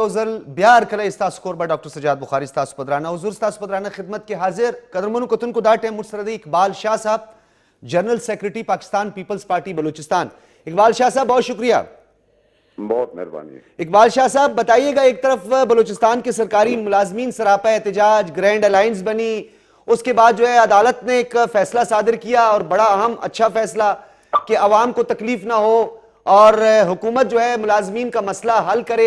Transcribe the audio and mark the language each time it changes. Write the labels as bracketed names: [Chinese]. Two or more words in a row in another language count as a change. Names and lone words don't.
[Pashto] ځل بیا هرکله ستاسو کوربه ډاکټر سجاد بخاري ستاسو په درانه حضور ستاسو په درانه خدمت کې حاضر. قدرمنو کتونکو دا ټایم موږ سره دی اقبال شاہ صاحب [English] general secretary [Pashto] پاکستان پیپلز پارٹی بلوچستان. [Urdu] اقبال شاہ صاحب بہت شکریہ. بہت مہربانی. اقبال شاہ صاحب بتائیے گا, ایک طرف بلوچستان کے سرکاری ملازمین سراپا احتجاج, [English] grand alliance [Urdu] بنی, اس کے بعد جو ہے عدالت نے ایک فیصلہ صادر کیا اور بڑا اہم اچھا فیصلہ کہ عوام کو تکلیف نہ ہو اور حکومت جو ہے ملازمین کا مسئلہ حل کرے.